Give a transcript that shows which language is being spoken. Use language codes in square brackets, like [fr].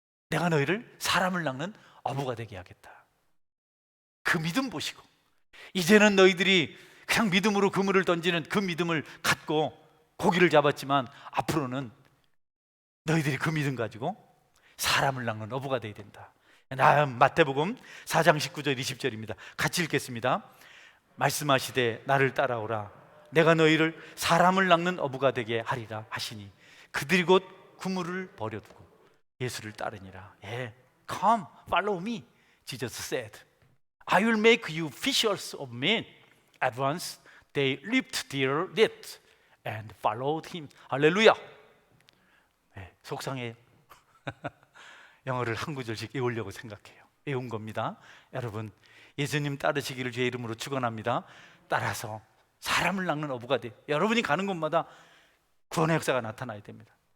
[ko] 내가 너희를 사람을 낚는 어부가 되게 하겠다. 그 믿음 보시고 이제는 너희들이 그냥 믿음으로 그물을 던지는 그 믿음을 갖고 고기를 잡았지만 앞으로는 너희들이 그 믿음 가지고 사람을 낚는 어부가 되어야 된다. 마태복음 4장 19절 20절입니다. 같이 읽겠습니다. 말씀하시되 나를 따라오라. 내가 너희를 사람을 낚는 어부가 되게 하리라 하시니 그들이 곧 그물을 버려두고 예수를 따르니라. [en] Come, follow me, Jesus said. I will make you fishers of men. At once they left their net and followed him. [ko] 할렐루야. 속상해요. 영어를 한 구절씩 외우려고 생각해요. 외운 겁니다. 여러분 예수님 따르시기를 주의 이름으로 축원합니다. 따라서 사람을 낚는 어부가 돼. 여러분이 가는 곳마다 구원의 역사가 나타나야 됩니다.